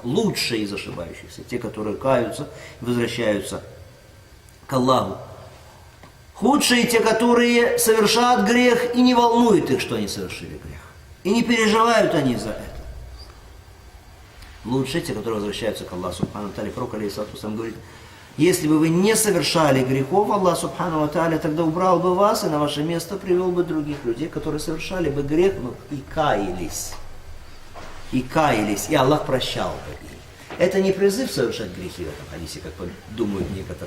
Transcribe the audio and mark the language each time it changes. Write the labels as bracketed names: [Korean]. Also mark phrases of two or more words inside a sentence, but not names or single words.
[Russian] Лучшие из ошибающихся, те, которые каются и возвращаются к Аллаху. Худшие те, которые совершают грех и не волнует их, что они совершили грех. И не переживают они за это. Лучшие те, которые возвращаются к Аллаху [Arabic] سبحانه وتعالى. [Russian] Пророк [Arabic] عليه الصلاة والسلام [Russian] говорит: если бы вы не совершали грехов, Аллах [Arabic] سبحانه وتعالى [Russian] тогда убрал бы вас и на ваше место привел бы других людей, которые совершали бы грех, но и каялись. И каялись, и Аллах прощал бы их. Это не призыв совершать грехи в этом хадисе, как думают некоторые.